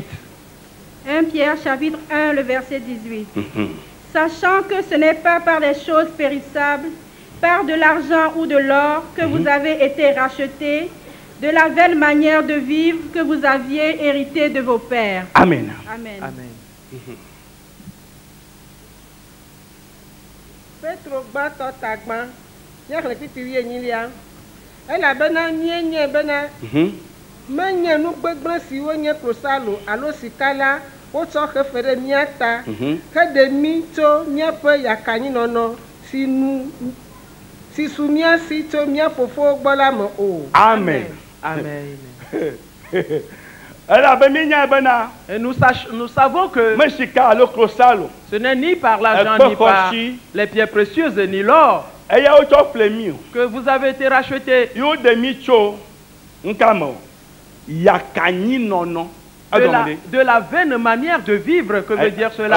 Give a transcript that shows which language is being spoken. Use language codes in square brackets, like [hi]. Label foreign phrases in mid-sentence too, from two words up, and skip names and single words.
[fr] 1 Pierre, chapitre 1, le verset 18. Sachant que ce n'est pas par des choses périssables, par de l'argent ou de l'or, que vous avez été rachetés, de la belle manière de vivre que vous aviez hérité de vos pères. Amen. Amen. Amen. [ee] Petro gbãtɔ tagbã nye xlẽkpikpi 8 elabena míenye bena menye nu gbegblẽ siwo nye klosalo alo sika la wotsɔ xe fe ɖe mía ta heɖe mí tso míaƒe yakanyinɔnɔ si su mía si tso mía fofowo gbɔ la me o. [fr] Amen. Amen. Et nous savons que ce n'est ni par l'argent, ni par les pierres précieuses, ni l'or que vous avez été rachetés. De la vaine manière de vivre, que veut dire cela?